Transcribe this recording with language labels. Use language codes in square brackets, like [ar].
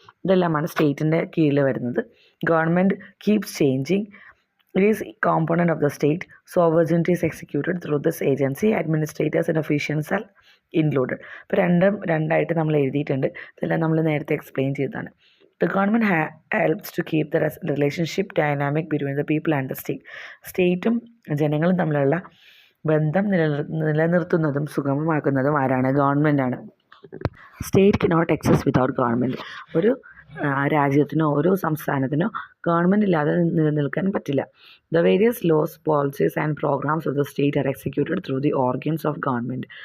[ml] ഇതെല്ലാമാണ് സ്റ്റേറ്റിൻ്റെ കീഴിൽ വരുന്നത്. [en] Government keeps changing, it is component of the state, sovereignty is executed through this agency, administrators and officials are included. [ml] ഇപ്പോൾ രണ്ടായിട്ട് നമ്മൾ എഴുതിയിട്ടുണ്ട്. ഇതെല്ലാം നമ്മൾ നേരത്തെ എക്സ്പ്ലെയിൻ ചെയ്തതാണ്. [en] The government helps to keep the relationship dynamic between the people and the state. [ml] സ്റ്റേറ്റും ജനങ്ങളും തമ്മിലുള്ള ബന്ധം നിലനിർത്തുന്നതും സുഗമമാക്കുന്നതും ആരാണ്? ഗവൺമെൻറ്റാണ്. [en] State cannot exist without government. [ml] ഒരു രാജ്യത്തിനോ ഒരു സംസ്ഥാനത്തിനോ ഗവൺമെൻറ് ഇല്ലാതെ നിലനിൽക്കാൻ പറ്റില്ല. [en] The various laws, policies and programmes of the state are executed through the organs of government.